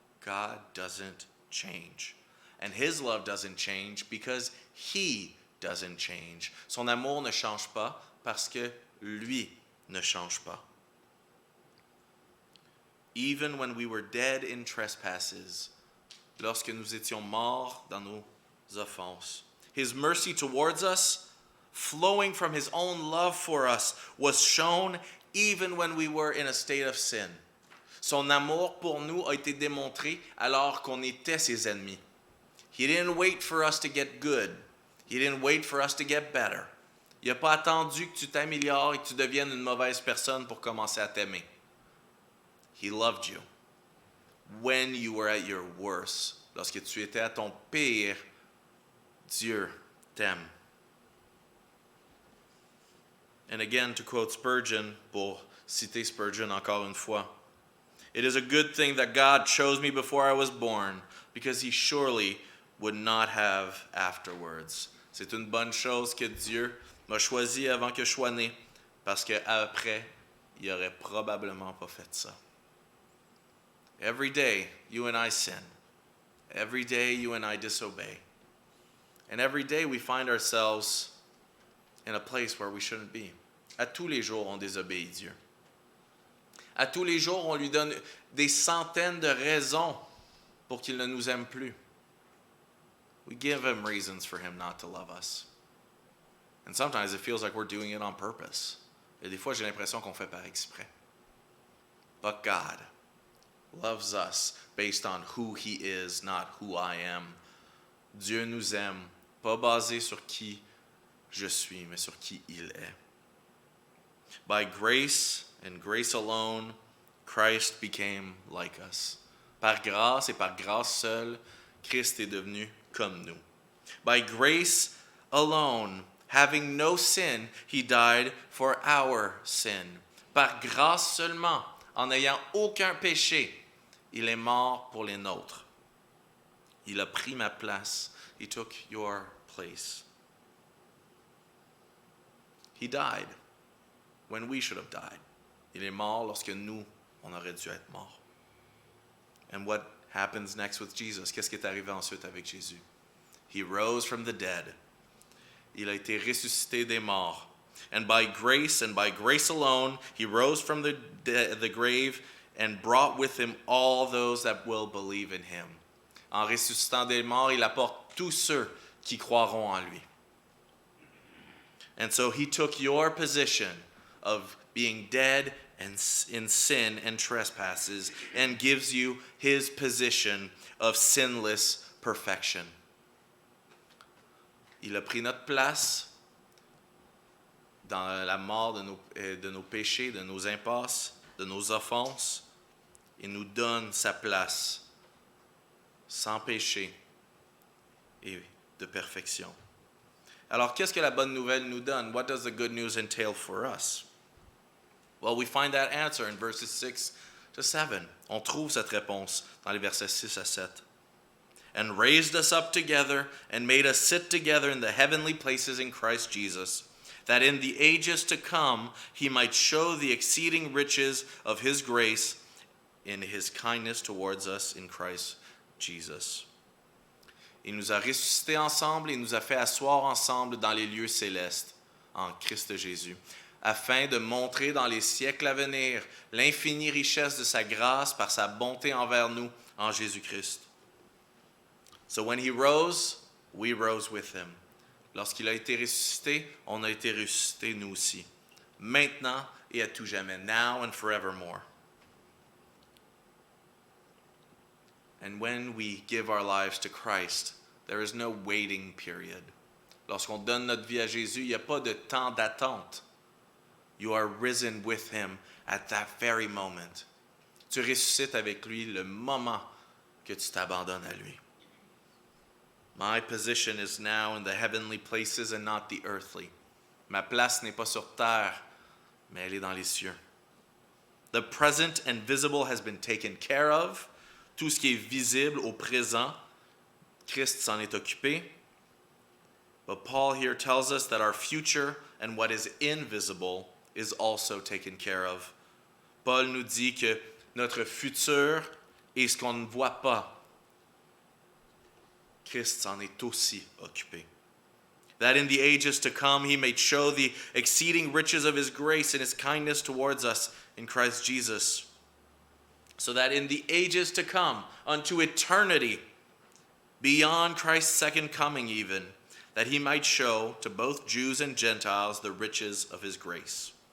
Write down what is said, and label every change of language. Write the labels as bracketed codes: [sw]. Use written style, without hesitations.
[en] God doesn't change. And his love doesn't change because he doesn't change. [fr] Son amour ne change pas parce que lui ne change pas. [en] Even when we were dead in trespasses, [fr] lorsque nous étions morts dans nos offenses, [en] his mercy towards us, flowing from his own love for us, was shown even when we were in a state of sin. [fr] Son amour pour nous a été démontré alors qu'on était ses ennemis. [en] He didn't wait for us to get good. He didn't wait for us to get better. [fr] Il n'a pas attendu que tu t'améliores et que tu deviennes une mauvaise personne pour commencer à t'aimer. [en] He loved you when you were at your worst. [fr] Lorsque tu étais à ton pire, Dieu t'aime. [en] And again, to quote Spurgeon, [fr] pour citer Spurgeon encore une fois, [en] it is a good thing that God chose me before I was born, because he surely would not have afterwards. [fr] C'est une bonne chose que Dieu m'a choisi avant que je sois né, parce qu'après, il n'aurait probablement pas fait ça. [en] Every day, you and I sin. Every day, you and I disobey. And every day, we find ourselves in a place where we shouldn't be. [fr] À tous les jours, on désobéit Dieu. À tous les jours, on lui donne des centaines de raisons pour qu'il ne nous aime plus. [en] We give him reasons for him not to love us. And sometimes it feels like we're doing it on purpose. [fr] Et des fois, j'ai l'impression qu'on fait par exprès. [en] But God loves us based on who he is, not who I am. [fr] Dieu nous aime, pas basé sur qui je suis, mais sur qui il est. [en] By grace and grace alone, Christ became like us. [fr] Par grâce et par grâce seule, Christ est devenu comme nous. [en] By grace alone, having no sin, he died for our sin. [fr] Par grâce seulement, en n'ayant aucun péché, il est mort pour les nôtres. Il a pris ma place. [en] He took your place. He died when we should have died. [fr] Il est mort lorsque nous, on aurait dû être morts. [en] And what happens next with Jesus? [fr] Qu'est-ce qui est arrivé ensuite avec Jésus? [en] He rose from the dead. [fr] Il a été ressuscité des morts. [en] And by grace alone, he rose from the grave and brought with him all those that will believe in him. [fr] En ressuscitant des morts, il apporte tous ceux qui croiront en lui. [en] And so he took your position of being dead and in sin and trespasses and gives you his position of sinless perfection. [fr] Il a pris notre place dans la mort de nos péchés, de nos impasses, de nos offenses, et nous donne sa place sans péché et de perfection. Alors, qu'est-ce que la bonne nouvelle nous donne? [en] What does the good news entail for us? Well, we find that answer in verses 6 to 7. [fr] On trouve cette réponse dans les versets 6 à 7. [en] And raised us up together and made us sit together in the heavenly places in Christ Jesus, that in the ages to come he might show the exceeding riches of his grace in his kindness towards us in Christ Jesus. [fr] Il nous a ressuscités ensemble et nous a fait asseoir ensemble dans les lieux célestes en Christ Jésus, afin de montrer dans les siècles à venir l'infinie richesse de sa grâce par sa bonté envers nous en Jésus-Christ. [en] So when he rose, we rose with him. [fr] Lorsqu'il a été ressuscité, on a été ressuscités nous aussi. Maintenant et à tout jamais, [en] now and forevermore. And when we give our lives to Christ, there is no waiting period. [fr] Lorsqu'on donne notre vie à Jésus, il n'y a pas de temps d'attente. [en] You are risen with him at that very moment. [fr] Tu ressuscites avec lui le moment que tu t'abandonnes à lui. [en] My position is now in the heavenly places and not the earthly. [fr] Ma place n'est pas sur terre, mais elle est dans les cieux. [en] The present and visible has been taken care of. [fr] Tout ce qui est visible au présent, Christ s'en est occupé. [en] But Paul here tells us that our future and what is invisible is also taken care of. [fr] Paul nous dit que notre futur et ce qu'on ne voit pas, Christ s'en est aussi occupé. [en] That in the ages to come he may show the exceeding riches of his grace and his kindness towards us in Christ Jesus. So that in the ages to come, unto eternity, beyond Christ's second coming even, that he might show to both Jews and Gentiles the riches of his grace.